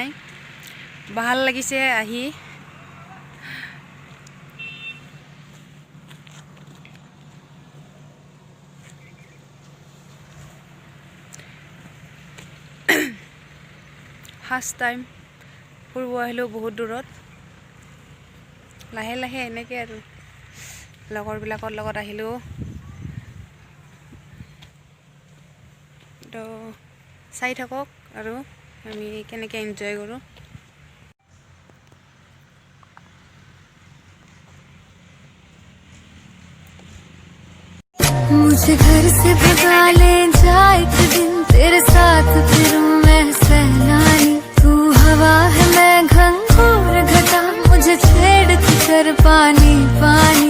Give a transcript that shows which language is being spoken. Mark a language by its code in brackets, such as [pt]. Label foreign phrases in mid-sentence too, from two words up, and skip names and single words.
[as] ভাল লাগিছে আহি। [en] first time [as] ফুৰিব আহিলোঁ বহুত দূৰত। লাহে লাহে এনেকৈ আৰু লগৰবিলাকৰ লগত আহিলোঁ। তো চাই থাকক আৰু আমি কেনেকৈ এনজয় কৰোঁ। [hi] मुझे घर से भगा ले जा एक दिन, तेरे साथ फिरूं मैं सहनाई। तू हवा है मैं घंघोर घटा, मुझे छेड़ के कर पानी पानी।